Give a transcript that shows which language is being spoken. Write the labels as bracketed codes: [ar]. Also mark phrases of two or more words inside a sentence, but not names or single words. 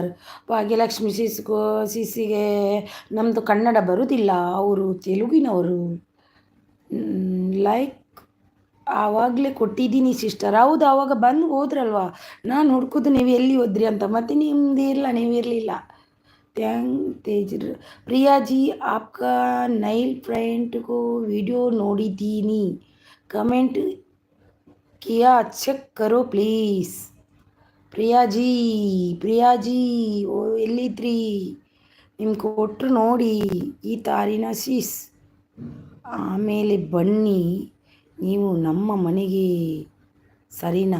[kn] ಭಾಗ್ಯಲಕ್ಷ್ಮಿ ಸಿಸ್ಸಿಗೆ ನಮ್ಮದು ಕನ್ನಡ ಬರುವುದಿಲ್ಲ, ಅವರು ತೆಲುಗಿನವರು. ಲೈಕ್ ಆವಾಗಲೇ ಕೊಟ್ಟಿದ್ದೀನಿ ಸಿಸ್ಟರ್. ಹೌದು, ಆವಾಗ ಬಂದು ಹೋದ್ರಲ್ವಾ, ನಾನು ಹುಡ್ಕೋದು ನೀವು ಎಲ್ಲಿ ಹೋದ್ರಿ ಅಂತ, ಮತ್ತೆ ನಿಮ್ಮದು ಇಲ್ಲ, ನೀವು ಇರಲಿಲ್ಲ. [hi] तेज प्रिया जी आपका नई फ्रेंड को वीडियो [kn] ನೋಡಿದ್ದೀನಿ, ಕಮೆಂಟ್ [hi] किया चेक करो प्लीज़. [kn] ಪ್ರಿಯಾಜಿ ಓ ಎಲ್ಲಿದ್ರಿ? ನಿಮ್ಗೆ ಕೊಟ್ಟರು ನೋಡಿ ಈ ತಾರಿನ ಸೀಸ್. ಆಮೇಲೆ ಬನ್ನಿ ನೀವು ನಮ್ಮ ಮನೆಗೆ, ಸರಿನಾ?